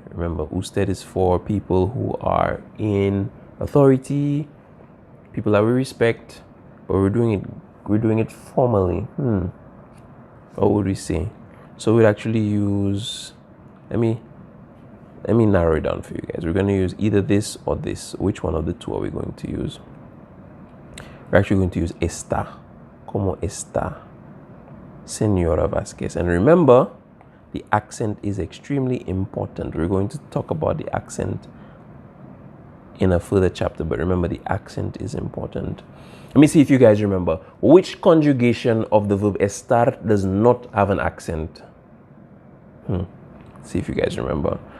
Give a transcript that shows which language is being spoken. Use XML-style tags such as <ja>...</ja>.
<en>Remember, usted is for people who are in authority, people that we respect, but we're doing it formally. What would we say? So we'd actually use, let me let me narrow it down for you guys. We're going to use either this or this. Which one of the two are we going to use? We're actually going to use está.</en> <es>¿Cómo está, Señora Vasquez?</es> <en>And remember, the accent is extremely important. We're going to talk about the accent in a further chapter, but remember, the accent is important. Let me see if you guys remember. Which conjugation of the verb estar does not have an accent? See if you guys remember.</en>